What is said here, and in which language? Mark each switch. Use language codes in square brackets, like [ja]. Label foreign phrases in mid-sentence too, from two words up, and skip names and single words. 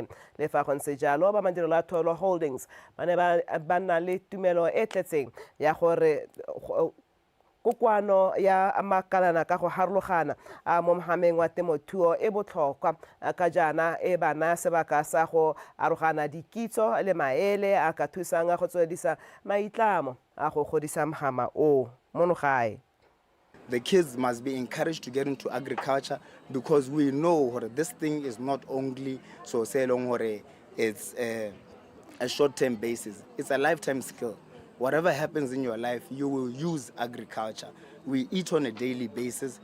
[tn] Le fa go ntse jalo ba madirelo a Tholo Holdings ba na le tumelo e tletseng ya gore kokwano ya makalana ka go harologana mo mogameng wa temothuo e botlhokwa ka jana e bana sebaka sa go arogana dikitso le maele a ka thusang go tswedisa maitlamo a go godisa mogama o mono gae. [en] The kids must be encouraged to get into agriculture because we know that this thing is not only so say long it's a short-term basis. It's a lifetime skill. Whatever happens in your life, you will use agriculture. We eat on a daily basis.